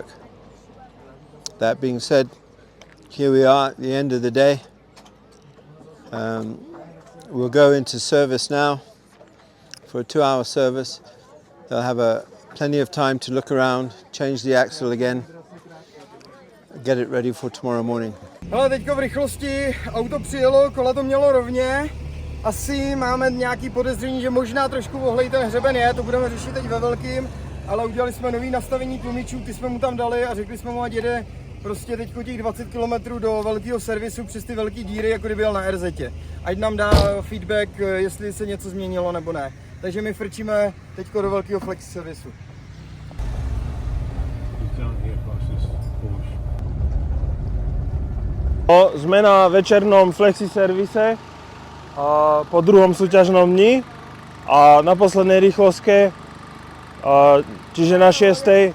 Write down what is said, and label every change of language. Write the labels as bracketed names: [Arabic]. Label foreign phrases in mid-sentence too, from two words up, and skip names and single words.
[English] That being said, here we are at the end of the day. We'll go into service now for a 2-hour service. They'll have plenty of time to look around, change the axle again, get it ready for tomorrow morning. [Czech] No, teďko v rychlosti auto přijelo, kola to mělo rovně. Asi máme nějaký podezření, že možná trošku ohlej ten hřeben je, to budeme řešit teď ve velkým, ale udělali jsme nový nastavení tlumičů, ty jsme mu tam dali a řekli jsme mu, ať jede prostě teďko těch 20 km do velkého servisu přes ty velké díry, jako kdyby jel na RZ. Ať nám dá feedback, jestli se něco změnilo nebo ne. Takže my frčíme teďko do velkého flexi servisu. [Slovak] Sme na večernom flexi servise po druhom súťažnom dni a na poslednej rýchlostke, čiže na 6.